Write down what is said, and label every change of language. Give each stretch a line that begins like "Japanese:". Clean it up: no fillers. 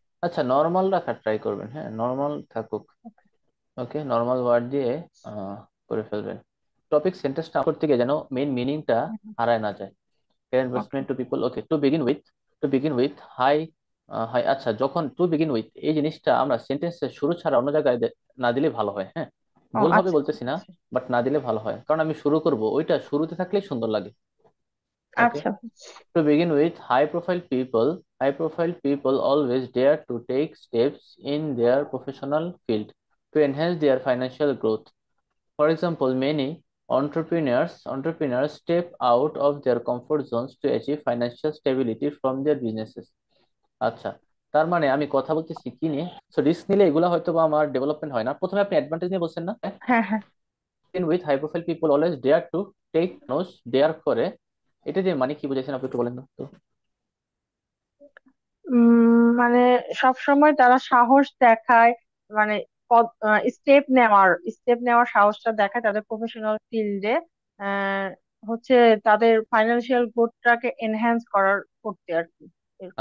Bangla: আচ্ছা, নর্মাল রাখার ট্রাই করবেন, হ্যাঁ নর্মাল থাকুক। ওকে, নর্মাল ওয়ার্ড দিয়ে আহ, করে ফেলবেন। টপিক সেন্টেন্সটা করতে গিয়ে যেন মেইন মিনিংটা হারায় না যায়। ওকে।
English: Investment to people. Okay, to begin with high high.
Bangla: আচ্ছা, যখন
English: to begin with
Bangla: এই জিনিসটা আমরা সেন্টেন্সের শুরু ছাড়া অন্য জায়গায় না দিলে ভালো হয়, হ্যাঁ। ও ভুল হবে আচ্ছা বলতেছি না, আচ্ছা বাট না দিলে ভালো হয়, কারণ আমি শুরু করব ওইটা শুরুতে থাকলেই সুন্দর লাগে। ওকে, আচ্ছা।
English: to begin with, high profile people always dare to take steps in their professional field to enhance their financial growth. For example, many entrepreneurs step out of their comfort zones to achieve financial stability from their businesses.
Bangla: আচ্ছা, তার মানে আমি কথা বলতেছি কি নিয়ে? So risk নিলে এগুলো হয়তো বা আমার ডেভেলপমেন্ট হয় না। প্রথমে আপনি অ্যাডভান্টেজ নিয়ে বলছেন না? হ্যাঁ হ্যাঁ।
English: in with high profile people always dare to take nose, dare
Bangla: করে, এটা দিয়ে মানে কি বুঝাইছেন আপনি একটু বলেন তো। মানে সব সময় তারা সাহস দেখায়, মানে স্টেপ নেওয়ার সাহসটা দেখায় তাদের প্রফেশনাল ফিল্ডে, আহ হচ্ছে তাদের ফাইন্যান্সিয়াল গ্রোথটাকে এনহ্যান্স করতে আর কি, এরকম।